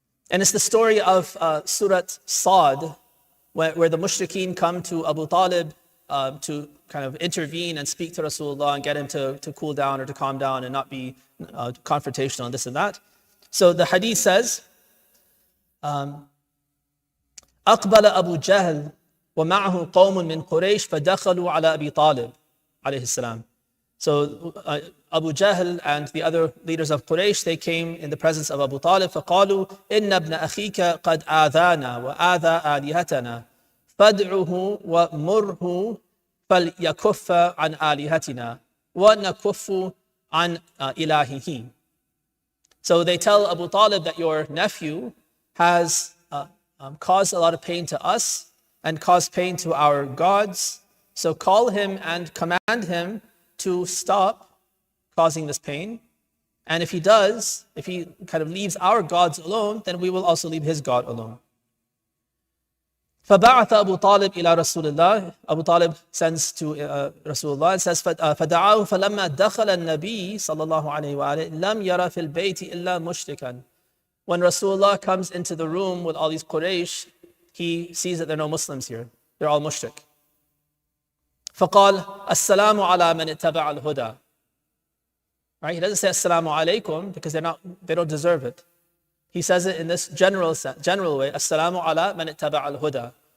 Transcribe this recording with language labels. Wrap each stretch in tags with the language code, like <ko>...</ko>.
<en>And it's the story of Surat Sad, where the mushrikeen come to Abu Talib to kind of intervene and speak to Rasulullah and get him to cool down or to calm down and not be confrontational and this and that. So the hadith says,</en> <ar>أقبل أبو جهل ومعه قوم من قريش فدخلوا على أبي طالب عليه السلام.</ar> <en>So Abu Jahl and the other leaders of Quraysh, they came in the presence of Abu Talib.</en> <ar>فقالوا إن ابن أخيك قد آذانا وآذى آلهتنا فادعه ومره فليكف عن آلهتنا ونكف عن إلهه.</ar> <en>So they tell Abu Talib that your nephew has caused a lot of pain to us and caused pain to our gods. So call him and command him to stop causing this pain. And if he does, if he kind of leaves our gods alone, then we will also leave his God alone.</en> <ar>فبعث أبو طالب إلى رسول الله.</ar> <en>Abu Talib sends to Rasulullah and says</en> <ar>فدعاه فلما دخل النبي صلى الله عليه وآله لم يرى في البيت إلا مشركا.</ar> <en>When Rasulullah comes into the room with all these Quraysh, he sees that there are no Muslims here. They're all mushrik.</en> <ar>فقال السلام على من اتبع الهدى.</ar> <en>Right? He doesn't say assalamu alaikum because they don't deserve it. He says it in this general way,</en> <ar>assalamu ala man ittaba al-huda.</ar>